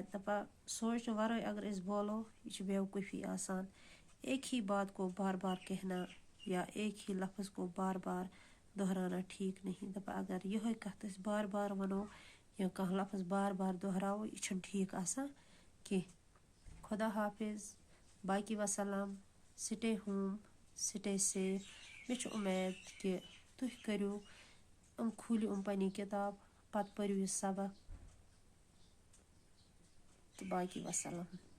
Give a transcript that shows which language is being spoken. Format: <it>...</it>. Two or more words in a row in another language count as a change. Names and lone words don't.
<ks>دپا سونچنہٕ ورٲے اگر أسۍ بولو یہِ چھِ بے وقوفی آسان.</ks> <ur>ایک ہی بات کو بار بار کہنا یا ایک ہی لفظ کو بار بار دہرانا ٹھیک نہیں.</ur> <ks>دپا اگر یِہوٚے کتھ أسۍ بار بار ونو یا کانٛہہ لفظ بار بار دہراوو یہِ چھُنہٕ ٹھیک آسان کینٛہہ. خدا حافظ باقی وسلام.</ks> <en>Stay home stay safe.</en> <ks>مےٚ چھُ اُمید کہِ تُہۍ کٔرِو کھوٗلِو پنٕنۍ کِتاب پتہٕ پٔرِو یہِ سبق تہٕ باقی وسلام.</ks>